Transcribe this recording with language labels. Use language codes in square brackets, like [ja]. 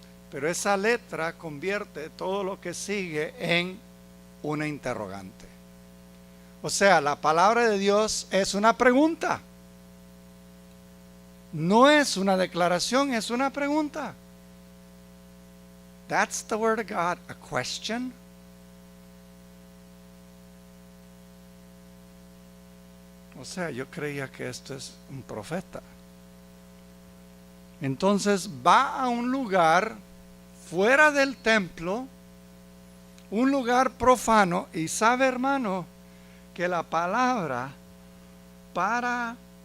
[es] Pero esa letra convierte todo lo que sigue en una interrogante. O sea, la palabra de Dios es una pregunta. No es una declaración, es una pregunta. [en] That's the word of God, a question. [es] O sea, yo creía que esto es un profeta. Entonces va a un lugar fuera del templo, un lugar profano, y sabe, hermano, que la palabra para